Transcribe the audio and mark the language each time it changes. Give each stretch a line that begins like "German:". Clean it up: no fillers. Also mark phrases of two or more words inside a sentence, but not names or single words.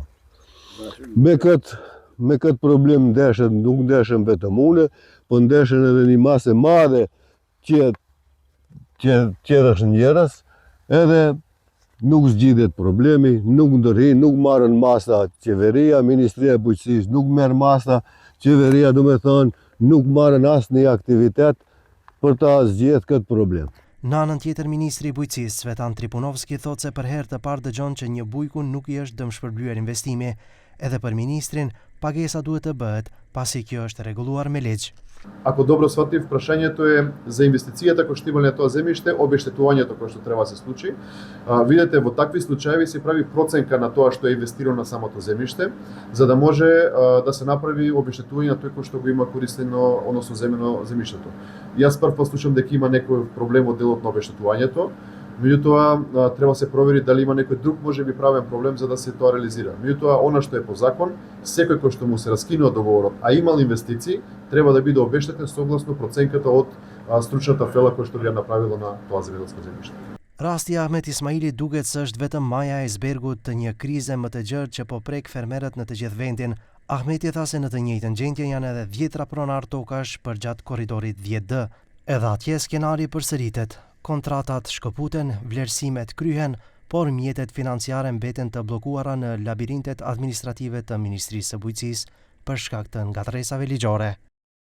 Albanian: Me këtë problem ndeshen, nuk ndeshen vetëm une, po ndeshen edhe një masë e madhe tjetër njerëz, edhe nuk zgjidhet problemi, nuk ndërhin, nuk marrën masa qeveria, Ministria e Bujqësisë nuk merr masa, qeveria do me thonë nuk marrën asë një aktivitet për ta zgjedhur këtë problem. Në anën tjetër, Ministri i Bujqësisë Cvetan Tripunovski thot se për herë të parë dëgjon që një bujku nuk i është dëmshpërblyer investimi. Edhe për ministrin, pagesa duhet të bëhet, pasi kjo është rregulluar me ligj.
Macedonian: Ако добро сватив, прашањето е за инвестицијата кој што имале тоа земјиште, обештетувањето кој што треба да се случи. Видете, во такви случаи се прави проценка на тоа што е инвестирано на самото земјиште, за да може да се направи обештетување на тој кој што го има користено, односно земено земјиштето. Јас прв пат слушам дека има некој проблем во делот на обештетувањето. Меѓутоа, треба се провери дали има некој друг можеби правен проблем за да се тоа реализира. Меѓутоа, она што е по закон, секој кој што му се раскинува договорот, а имал инвестиции, треба да биде обештетен согласно проценката од стручната фела која што би ја направила на тоа земјоделско земјиште.
Albanian: Rasti i Ahmet Ismailit duket se është vetëm maja e icebergut të një krize më të gjerë që po prek fermerët në të gjithë vendin. Ahmeti tha se në të njëjtën gjendje janë edhe 10 pronar tokash përgjatë korridorit 10D. Edhe atje skenari përsëritet. Kontratat shkëputen, vlerësimet kryhen, por mjetet financiare mbeten të bllokuara në labirintet administrative të Ministrisë së Bujqësisë për shkak të ngatresave ligjore.